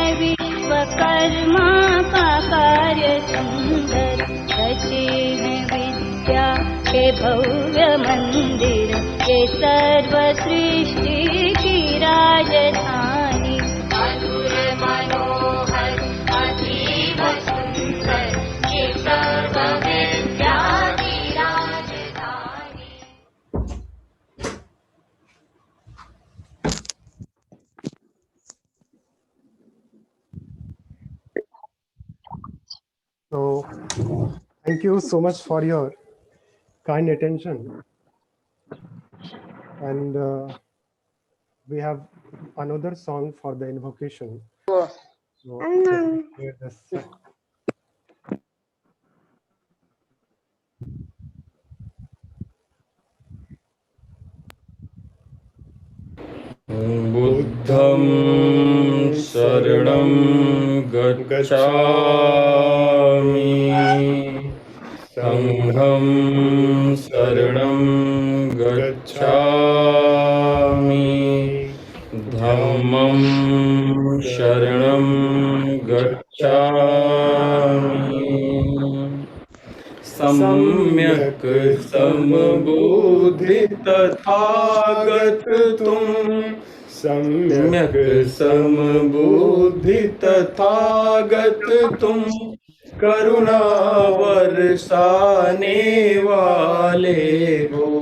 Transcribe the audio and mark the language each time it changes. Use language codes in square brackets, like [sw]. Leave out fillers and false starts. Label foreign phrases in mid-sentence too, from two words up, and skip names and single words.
[hi] विश्वकर्मा का कार्य सुंदर रचे हैं विद्या के भव्य मंदिर ये सर्व सृष्टि की राजधानी मधुर मनोहर अतीव सुंदर ये सर्व विद्या की राजधानी [en] So thank you so much for your kind attention. And we have another song for the invocation. So let me share this. [pi] बुद्धं शरणं गच्छामि संघं शरणं गच्छामि धम्मं शरणं [hi] गच्छामि सम्यक् समबुद्धि तथागत तुम सम्यक् समबुद्धि तथागत तुम करुणा बरसाने वाले हो